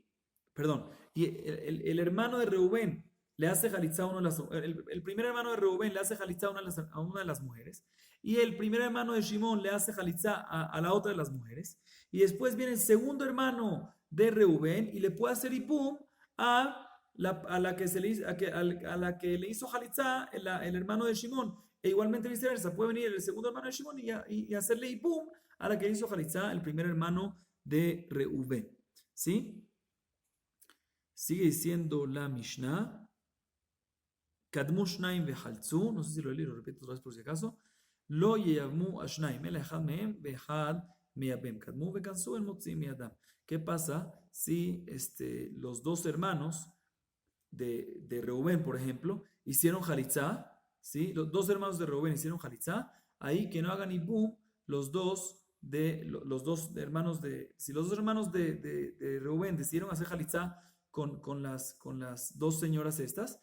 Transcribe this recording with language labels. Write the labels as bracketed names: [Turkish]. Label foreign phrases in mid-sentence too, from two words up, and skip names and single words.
[Spanish] Perdón, y el hermano de Reubén le hace jalitzá a el primer hermano de Reubén le hace jalitzá a una de las mujeres, y el primer hermano de Shimón le hace jalitzá a la otra de las mujeres, y después viene el segundo hermano de Reubén y le puede hacer ibum a la que le hizo jalitzá el hermano de Shimón. E igualmente viceversa, puede venir el segundo hermano de Shimón y hacerle ibum a la que hizo jalitzá el primer hermano de Reubén. ¿Sí? Sigue diciendo la Mishnah. [Hebrew] קדמו שנים וחלצו, [Spanish] no sé si lo leí, lo repito otra vez por si acaso. [Hebrew] לא ייבמו השנים, אלא אחד מהם ואחד מייבם. קדמו וכנסו אין מוציא מידם. [Spanish] ¿Qué pasa si los dos hermanos de Reubén, por ejemplo, hicieron jalitzá? ¿Sí? Los dos hermanos de Reubén hicieron jalitzá. Ahí que no hagan ibum los dos hermanos de. Si los dos hermanos de Reubén decidieron hacer jalitzá con las dos señoras estas.